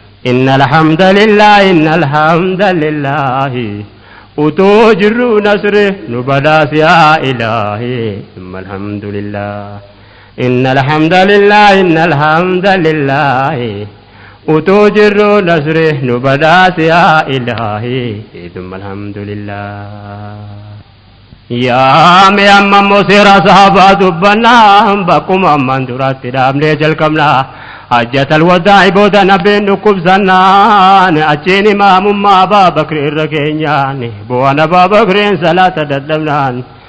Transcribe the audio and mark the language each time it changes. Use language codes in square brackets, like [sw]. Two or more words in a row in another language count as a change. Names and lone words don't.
[ar] إن الحمد لله، إن الحمد لله. [om] Utuu jirru nasri nu badhaas [ar] يا إلهي, ثم الحمد لله. إن الحمد لله، إن الحمد لله. [om] Utuu jirru nasri nu badhaas [ar] يا إلهي، ثم الحمد لله. [om] Yaa mee amma immoo seera sahabaa dubbannaa, bakkuma ammaan duratti dhaabnee jalqabnaa. [ar] حجة الوداع [om] booda nabiin dhukkubsannaan, achiin imaamummaa Abaa Bakri irra keenyaan, bu'aan Abaa Bakriin salaata dadhabnaan.